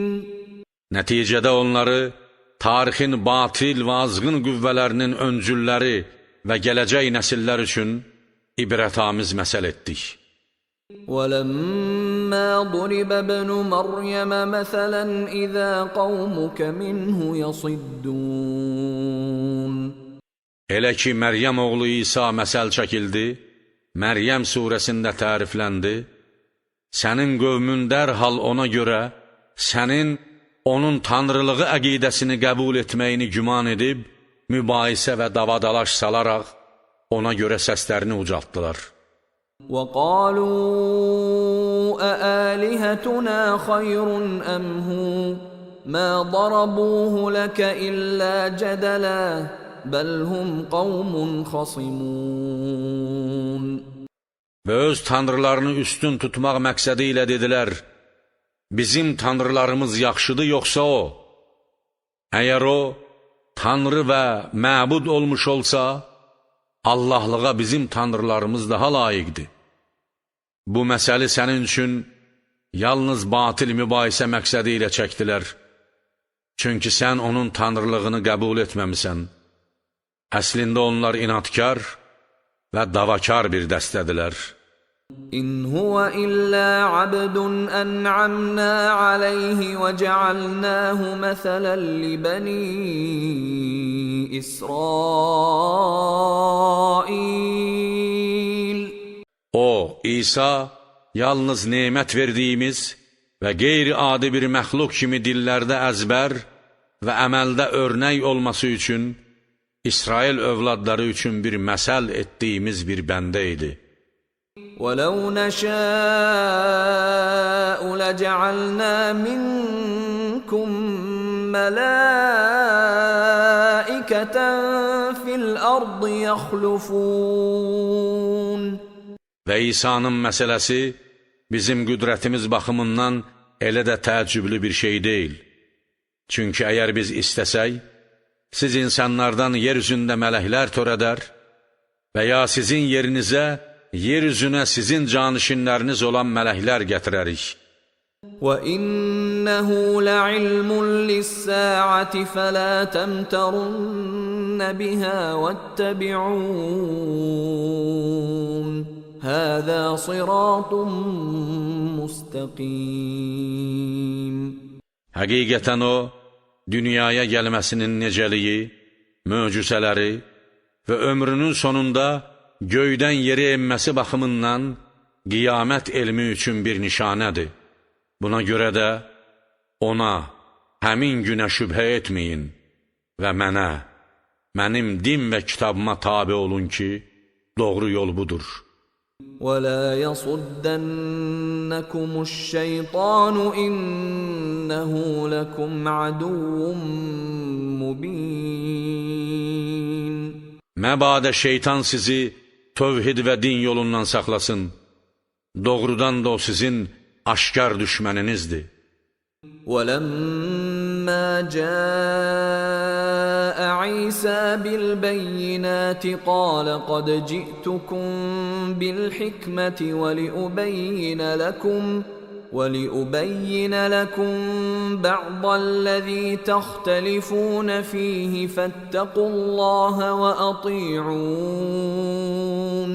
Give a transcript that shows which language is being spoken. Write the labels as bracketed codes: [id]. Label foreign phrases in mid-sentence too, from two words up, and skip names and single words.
[az] Nəticədə onları tarixin batil və azğın qüvvələrinin öncülləri və gələcək nəsillər üçün ibrətamiz məsəl etdik. [ar] وَلَمَّا ضُرِبَ ابْنُ مَرْيَمَ مَثَلًا إِذَا قَوْمُكَ مِنْهُ يَصِدُّونَ [az] Elə ki, Məryəm oğlu İsa məsəl çəkildi, Məryəm surəsində tərifləndi, sənin qövmün dərhal ona görə sənin onun tanrılığı əqidəsini qəbul etməyini güman edib, mübahisə və davadalaş salaraq ona görə səslərini ucaltdılar. [ar] وَقَالُوا أَآلِهَتُنَا خَيْرٌ أَمْ هُوَ مَا ضَرَبُوهُ لَكَ إِلَّا جَدَلًا بَلْ هُمْ قَوْمٌ خَصِمُونَ [az] Və öz tanrılarını üstün tutmaq məqsədi ilə dedilər, bizim tanrılarımız yaxşıdır, yoxsa o? Əgər o, tanrı və məbud olmuş olsa, Allahlığa bizim tanrılarımız daha layiqdir. Bu məsələ sənin üçün yalnız batil mübahisə məqsədi ilə çəkdilər. Çünki sən onun tanrılığını qəbul etməmisən. Əslində onlar inadkar və davakar bir dəstədilər. [ar] إِنْ هُوَ إِلَّا عَبْدٌ أَنْعَمْنَا عَلَيْهِ وَجَعَلْنَاهُ مَثَلًا لِبَنِي إِسْرَائِيلَ. [az] O, İsa, yalnız nemət verdiyimiz və qeyri-adi bir məxluq kimi dillərdə əzbər və əməldə örnək olması üçün İsrail övladları üçün bir məsəl etdiyimiz bir bəndə idi. [ar] وَلَوْ نَشَاءُ لَجَعَلْنَا مِنْكُمْ مَلَائِكَةً فِي الْأَرْضِ يَخْلُفُونَ [az] Və İsa'nın məsələsi bizim qüdrətimiz baxımından elə də təəccüblü bir şey deyil. Çünki əgər biz istəsək, siz insanlardan yer üzündə mələklər törədər və ya sizin yerinizə, yer üzünə sizin canişinləriniz olan mələklər gətirərik. [ar] وَإِنَّهُ لَعِلْمٌ لِلسَّاعَةِ فَلَا تَمْتَرُنَّ بِهَا وَاتَّبِعُونَ هَذَا صِرَاطٌ مُسْتَقِيمٌ [az] Həqiqətən o, dünyaya gəlməsinin necəliyi, möcüzələri və ömrünün sonunda göydən yerə enməsi baxımından qiyamət elmi üçün bir nişanədir. Buna görə də ona, həmin günə şübhə etməyin və mənə, mənim din və kitabıma tabi olun ki, doğru yol budur. [ar] وَلَا يَصُدَّنَّكُمُ الشَّيْطَانُ إِنَّهُ لَكُمْ عَدُوٌّ مُّبِينٌ [az] Məbadə şeytan sizi tövhid və din yolundan saxlasın. Doğrudan da o sizin aşkar düşməninizdir. [ar] وَلَمَّا جَاءَ عِيسَى بِالْبَيِّنَاتِ قَالَ قَدْ جِئْتُكُمْ بِالْحِكْمَةِ وَلِأُبَيِّنَ لَكُمْ بَعْضَ الَّذِي تَخْتَلِفُونَ فِيهِ فَاتَّقُوا اللَّهَ وَأَطِيعُونَ